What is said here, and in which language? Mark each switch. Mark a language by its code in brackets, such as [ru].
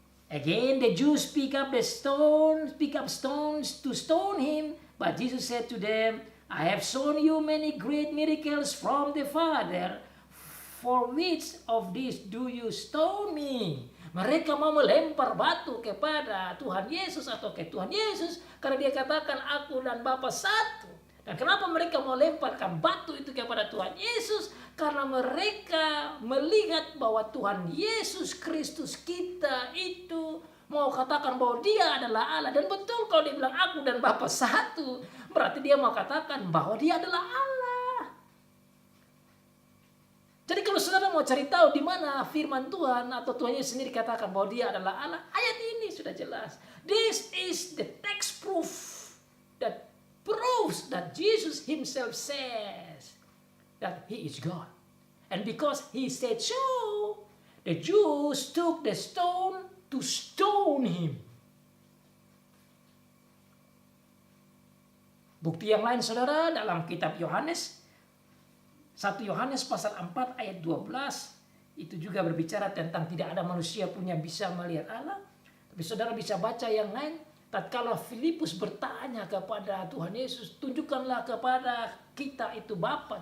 [en] Again, the Jews pick up stones to stone him. But Jesus said to them, I have shown you many great miracles from the Father. For which of these do you stone me? [id] Mereka mau melempar batu kepada Tuhan Yesus atau ke Tuhan Yesus karena dia katakan aku dan Bapa satu. Dan kenapa mereka mau lemparkan batu itu kepada Tuhan Yesus? Karena mereka melihat bahwa Tuhan Yesus Kristus kita itu mau katakan bahwa dia adalah Allah. Dan betul kalau dia bilang aku dan Bapa satu, berarti dia mau katakan bahwa dia adalah Allah. Jadi kalau saudara mau cari tahu di mana firman Tuhan atau Tuhan Yesus sendiri katakan bahwa dia adalah Allah, ayat ini sudah jelas. [en] This is the text proof that proves that Jesus himself says that he is God. And because he said so, the Jews took the stone to stone him. [id] Bukti yang lain saudara dalam kitab Yohanes, 1 Yohanes pasal 4 ayat 12, itu juga berbicara tentang tidak ada manusia pun yang bisa melihat Allah. Tapi saudara bisa baca yang lain. Tatkala Filipus bertanya kepada Tuhan Yesus, tunjukkanlah kepada kita itu Bapa.